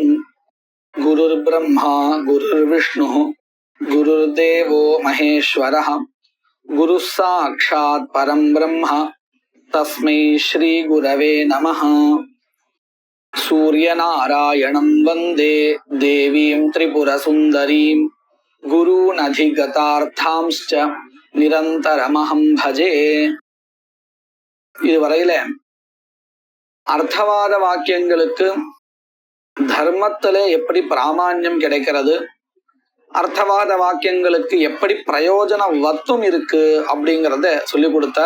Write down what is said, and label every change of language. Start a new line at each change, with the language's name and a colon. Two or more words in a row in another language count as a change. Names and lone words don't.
Sanskrit: गुरुर्ब्रह्मा गुरुर्विष्णुः गुरुर्देवो महेश्वरः गुरुः साक्षात् परं ब्रह्म तस्मै श्री गुरवे नमः। सूर्यनारायणं वन्दे देवीं त्रिपुरसुन्दरीं गुरूनधिगतार्थांश्च निरन्तरमहं भजे।
Tamil: இதுவரையில அர்த்தவாத வாக்கியங்களுக்கு தர்மத்துல எப்படி பிராமான்யம் கிடைக்கிறது, அர்த்தவாத வாக்கியங்களுக்கு எப்படி பிரயோஜன வத்துவம் இருக்கு அப்படிங்கிறத சொல்லி கொடுத்தார்.